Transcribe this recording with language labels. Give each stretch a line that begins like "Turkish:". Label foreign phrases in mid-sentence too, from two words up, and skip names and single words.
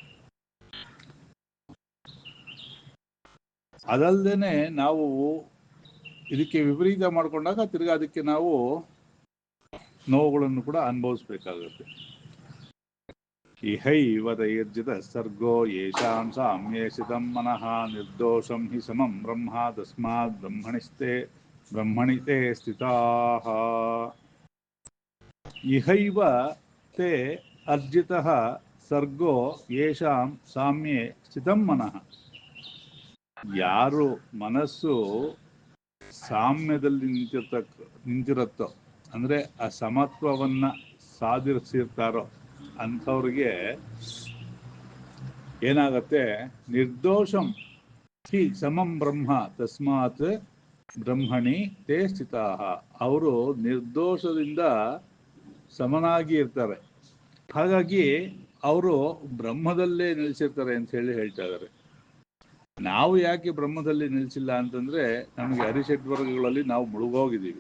Kannada: ಅದಲ್ಲದೆ ನಾವು ಇದಕ್ಕೆ ವಿಪರೀತ ಮಾಡಿಕೊಂಡಾಗ ತಿರ್ಗಾ ಅದಕ್ಕೆ ನಾವು ನೋವುಗಳನ್ನು ಕೂಡ ಅನುಭವಿಸ್ಬೇಕಾಗುತ್ತೆ.
Sanskrit: ಇಹೈವ ದೈರ್ಜಿತ ಸರ್ಗೋ ಯೇಷಾಂ ಸಾಮ್ಯೇಷಿತಂ ಮನಃ ನಿರ್ದೋಷಂ ಹಿ ಸಮಂ ಬ್ರಹ್ಮ ತಸ್ಮಾತ್ ಬ್ರಹ್ಮಣಿತೆ ಸ್ಥಿತಾಃ. ಇಹೈವ ತೇ ಅರ್ಜಿತಃ ಸರ್ಗೋ ಯೇಷಾಂ ಸಾಮ್ಯೇ ಸ್ಥಿತಂ ಮನಃ.
Kannada: ಯಾರು ಮನಸ್ಸು ಸಾಮ್ಯದಲ್ಲಿ ನಿಂತಿರುತ್ತೋ, ಅಂದರೆ ಆ ಸಮತ್ವವನ್ನು ಸಾಧಿಸಿರ್ತಾರೋ ಅಂಥವ್ರಿಗೆ ಏನಾಗತ್ತೆ,
Sanskrit: ನಿರ್ದೋಷಂ ಹಿ ಸಮಂ ಬ್ರಹ್ಮ ತಸ್ಮಾತ್ ಬ್ರಹ್ಮಣಿ ತೇ ಸ್ಥಿತಾಃ.
Kannada: ಅವರು ನಿರ್ದೋಷದಿಂದ ಸಮನಾಗಿ ಇರ್ತಾರೆ, ಹಾಗಾಗಿ ಅವರು ಬ್ರಹ್ಮದಲ್ಲೇ ನಿಲ್ಲಿಸಿರ್ತಾರೆ ಅಂತ ಹೇಳ್ತಾ ಇದ್ದಾರೆ. ನಾವು ಯಾಕೆ ಬ್ರಹ್ಮದಲ್ಲಿ ನಿಲ್ಲಿಸಿಲ್ಲ ಅಂತಂದ್ರೆ ನಮಗೆ ಅರಿಷಡ್ವರ್ಗಗಳಲ್ಲಿ ನಾವು ಮುಳುಗೋಗಿದ್ದೀವಿ.